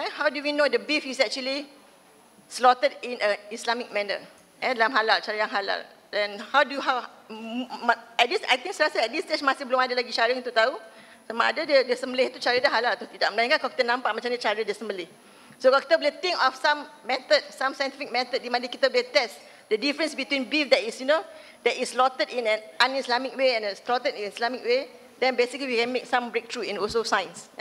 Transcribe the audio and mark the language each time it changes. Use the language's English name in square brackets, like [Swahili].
[English] How do we know the beef is actually slaughtered in an Islamic manner? [Malay] Dalam halal, cara yang halal. Dan [English] at this stage [Malay] masih belum ada lagi cara untuk tahu sama ada dia sembelih tu cara dia halal atau tidak. Melainkan kalau kita nampak macam ni cara dia sembelih. [English] So [Malay] kalau kita boleh [English] think of some method, some scientific method [Malay] di mana kita boleh [English] test the difference between beef that is slaughtered in an un-Islamic way and slaughtered in an Islamic way, then basically we can make some breakthrough in also science.